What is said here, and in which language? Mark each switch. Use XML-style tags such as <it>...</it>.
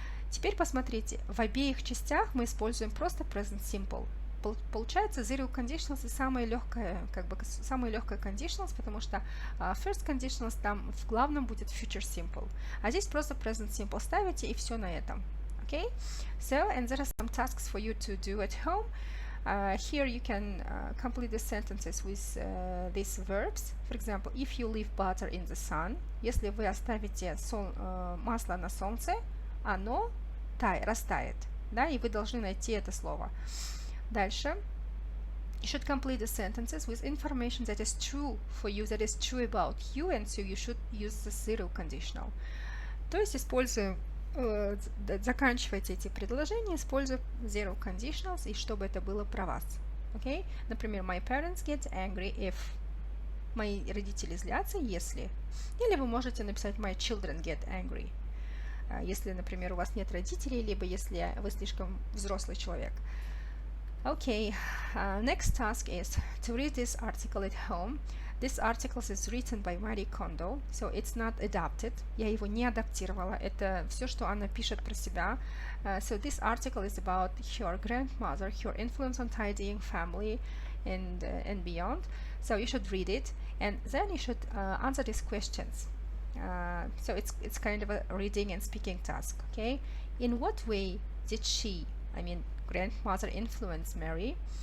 <ru>Теперь посмотрите, в обеих частях мы используем просто present simple. Получается zero conditionals и самое легкое, как бы самое легкое conditionals, потому что first conditionals там в главном будет future simple, а здесь просто present simple ставите и все на этом.</ru> <en>Okay? So, and there are some tasks for you to do at home. Here you can complete the sentences with these verbs. For example, if you leave butter in the sun,</en> <ru>если вы оставите масло на солнце, оно растает, да, и вы должны найти это слово. Дальше.</ru> <en>You should complete the sentences with information that is true for you, that is true about you, and so you should use the zero conditional.</en> <ru>То есть используем заканчивайте эти предложения, используя zero conditionals, и чтобы это было про вас.</ru> <en>Okay? Например, my parents get angry if.</en> <ru>Мои родители злятся, если. Или вы можете написать</ru> <en>my children get angry.</en> <ru>Если, например, у вас нет родителей, либо если вы слишком взрослый человек.</ru> <en>Okay, next task is to read this article at home. This article is written by Marie Kondo, so it's not adapted.</en> <ru>Я его не адаптировала. Это все, что она пишет про себя.</ru> <en>So this article is about her grandmother, her influence on tidying family, and beyond. So you should read it, and then you should answer these questions. So it's kind of a reading and speaking task. Okay, in what way did she, I mean, grandmother, influence Mary?</en>